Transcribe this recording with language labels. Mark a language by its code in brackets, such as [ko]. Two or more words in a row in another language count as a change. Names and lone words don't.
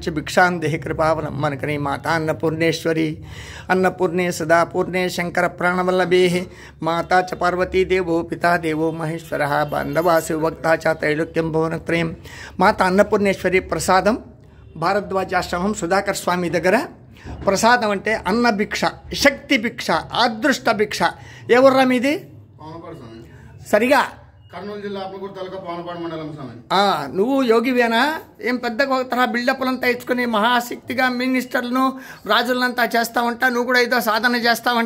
[sa] भिक्षां देहि कृपावनमनकरी माता अन्नपूर्णेश्वरी अन्नपूर्णे सदापूर्णे शंकर प्राणवल्लभे माता च पार्वती देवो पिता देवो महेश्वरः बान्धवासु वक्ता च त्रैलोक्यं भुवनत्रयं माता अन्नपूर्णेश्वरी प्रसादं भारद्वाजाश्रमं सुधाकर स्वामी [te] దగ్గర ప్రసాదం అంటే అన్న భిక్ష, శక్తి భిక్ష, అదృష్ట భిక్ష. ఎవర్రా మీది? సరిగా కర్నూలు జిల్లా ఆత్మకూరు తాలూకా పావనపాడు మండలం స్వామి. నువ్వు యోగివేనా? ఏం పెద్దగా తరహా బిల్డప్లంతా ఇచ్చుకుని మహాశక్తిగా మినిస్టర్లను రాజులంతా చేస్తావంట, నువ్వు కూడా ఏదో సాధన చేస్తావంట.